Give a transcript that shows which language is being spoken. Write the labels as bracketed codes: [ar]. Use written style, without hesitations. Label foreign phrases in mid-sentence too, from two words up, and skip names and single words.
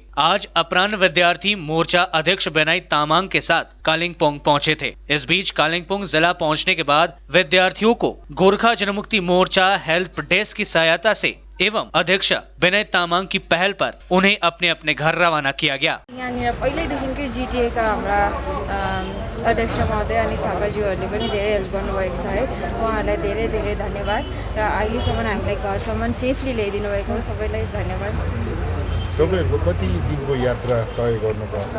[hi] आज अपराह्न विद्यार्थी मोर्चा अध्यक्ष बेनाई तामांग के साथ कालिंपोंग पहुंचे थे। इस बीच कालिंपोंग जिला पहुंचने के बाद विद्यार्थियों को गोरखा जनमुक्ति मोर्चा [en] help desk [hi] की सहायता से एवं अध्यक्ष विनय तामाङ की पहल पर उन्हें अपने अपने घर रवाना किया गया। [ne] यहाँनिर पहिल्यैदेखिकै जिटिएका हाम्रा अध्यक्ष महोदय अनि थापाज्यूहरूले पनि धेरै हेल्प गर्नुभएको छ है। उहाँहरूलाई धेरै धेरै धन्यवाद र अहिलेसम्म हामीलाई घरसम्म सेफली ल्याइदिनु भएको सबैलाई धन्यवाद। तपाईहरुको कति दिनको यात्रा तय गर्नुभयो?